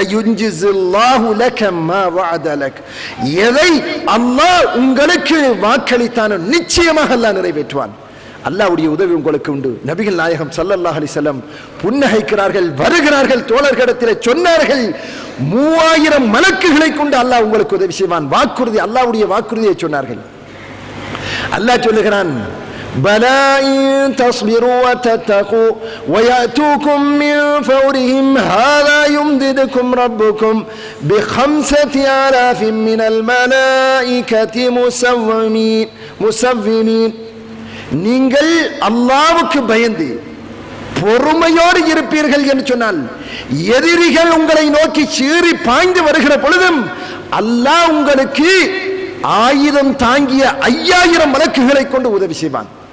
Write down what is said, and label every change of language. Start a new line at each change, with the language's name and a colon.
Arabic: சயுஞ்சிஸுல்லாஹு லக மா வஅத லக்,
Tamil: எதை அல்லாஹ் உங்களுக்கு வாக்களித்தானோ நிச்சயமாக அல்லாஹ் நிறைவேற்றுவான். அல்லாஹ்வுடைய உதவி உங்களுக்கு உண்டு. நபிகள் நாயகம் ஸல்லல்லாஹு அலைஹி வஸல்லம் புன்னகைக்கிறார்கள், வருகிறார்கள், தோழர்களிடத்திலே சொன்னார்கள், 3000 மலக்குகளை கொண்டு அல்லாஹ் உங்களுக்கு உதவி செய்வான். வாக்குறுதி, அல்லாஹ்வுடைய வாக்குறுதியை சொன்னார்கள். அல்லாஹ் சொல்லுகிறான்,
Arabic: بلى إن تصبروا وتتقوا ويأتوكم من فورهم هذا يمددكم ربكم ب5,000 من الملائكة مسومين முஸவ்வினீன்.
Tamil: நீங்கள் அல்லாஹ்வுக்கு பயந்து பொறுமையோடு இருப்பீர்கள் என்று சொன்னால், எதிரிகள் உங்களை நோக்கி சீறி பாய்ந்து வருகிற பொழுதும் அல்லாஹ் உங்களுக்கு ஆயுதம் தாங்கிய 5000 மலக்குகளை கொண்டு உதவி செய்வான்.